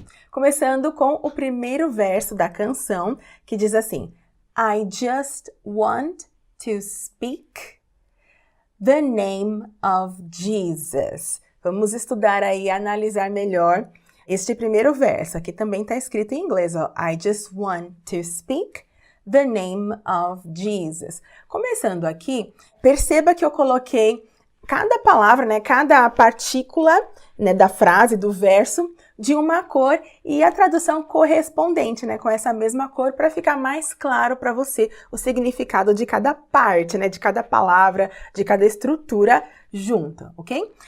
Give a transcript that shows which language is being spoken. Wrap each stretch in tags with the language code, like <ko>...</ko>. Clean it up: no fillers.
<pt>Começando com o primeiro verso da canção, que diz assim:</pt> <en>I just want to speak the name of Jesus.</en> <pt>Vamos estudar aí, analisar melhor este primeiro verso. Aqui também está escrito em inglês, ó.</pt> <en>I just want to speak the name of Jesus.</en> <pt>Começando aqui, perceba que eu coloquei cada palavra, né, cada partícula, né, da frase, do verso, de uma cor e a tradução correspondente, né, com essa mesma cor, para ficar mais claro para você o significado de cada parte, né, de cada palavra, de cada estrutura junto, ok?</pt>